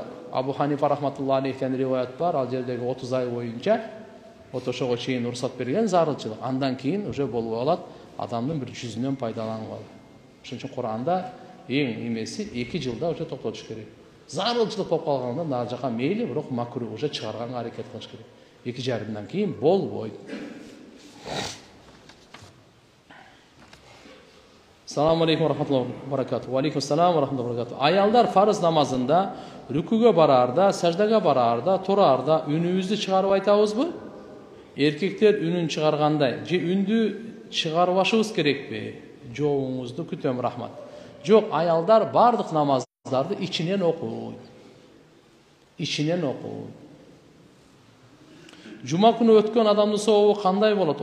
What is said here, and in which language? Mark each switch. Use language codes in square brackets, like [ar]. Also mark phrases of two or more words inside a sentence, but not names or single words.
[ky] Абу Ханифа [ar] رحمة الله عليه [ky] риваят бар, ал жердеги 30 ай боюнча ошого чейин уруксат берген зарылчылык. Андан кийин уже болуп алат, адамдын бир жүзүнөн пайдаланып алат. Ошон үчүн Кур'анда эң эмеси 2 жылда уже токтотуш керек. Зарылчылык болуп калганда нары жака мейли, бирок макруh уже чыгарганга аракет кылыш керек. 2,5 кийин болбойт. [ar] السلام عليكم ورحمة الله وبركاته. وعليكم السلام ورحمة الله وبركاته. [ky] Аялдар фарз намазында рүкүгө барарда, саждага барарда, турарда үнүбүздү чыгарып айтабызбы? Erkekler үнүн чыгаргандай, же үндү чыгарбашыбыз керекпи? Жообуңузду күтөм, рахмат. Жок, аялдар бардык намаздарды ичинен окуйт. Ичинен окуйт. Жума күнү өткөн адамдын сообу кандай болот?